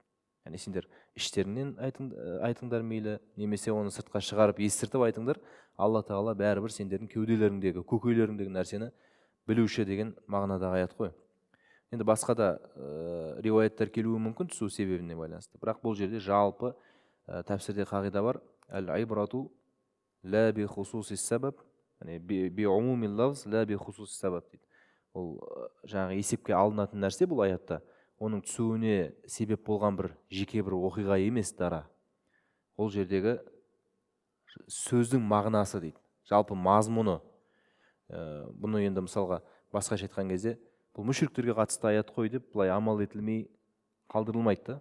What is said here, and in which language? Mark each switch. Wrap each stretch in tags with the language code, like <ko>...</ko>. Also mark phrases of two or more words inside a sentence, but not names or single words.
<kk>Яғни сендер іштеріңнен айтыңдар мейлі, немесе оны сыртқа шығарып естіртіп айтыңдар, Алла Тағала бәрібір сендердің кеуделеріңдегі, көкейлеріңдегі нәрсені білуші деген мағынадағы аят қой. Енді басқа да риуаяттар келуі мүмкін түсу себебіне байланысты. Бірақ бұл жерде жалпы тәпсірде қағида бар:</kk> <ar>"العبرة لا بخصوص السبب,</ar> <kk>яғни</kk> <ar>بعموم اللفظ لا بخصوص السبب"</ar> <kk>дейді. Ол жаңағы есепке алынатын нәрсе бұл аятта оның түсуіне себеп болған бір жеке бір оқиға емес дара. Ол жердегі сөздің мағынасы дейді, жалпы мазмұны. Бұны енді мысалға басқаша айтқан кезде, бұл мүшриктерге қатысты аят қой деп былай амал етілмей қалдырылмайды да.</kk>